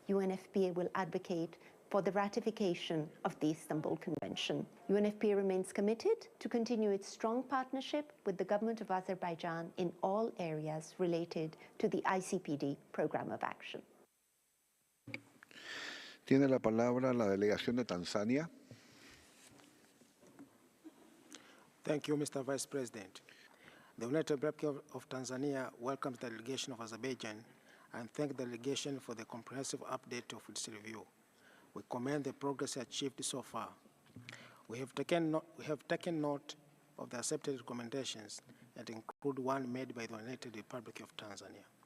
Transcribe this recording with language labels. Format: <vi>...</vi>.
<en>UNFPA will advocate for the ratification of the Istanbul Convention. UNFPA remains committed to continue its strong partnership with the government of Azerbaijan in all areas related to the ICPD Program of Action.</en> <es>Tiene la palabra la delegación de Tanzania.</es> <en>Thank you, Mr. Vice President. The United Republic of Tanzania welcomes the delegation of Azerbaijan and thank the delegation for the comprehensive update of its review. We commend the progress achieved so far. We have taken note of the accepted recommendations that include one made by the United Republic of Tanzania.</en>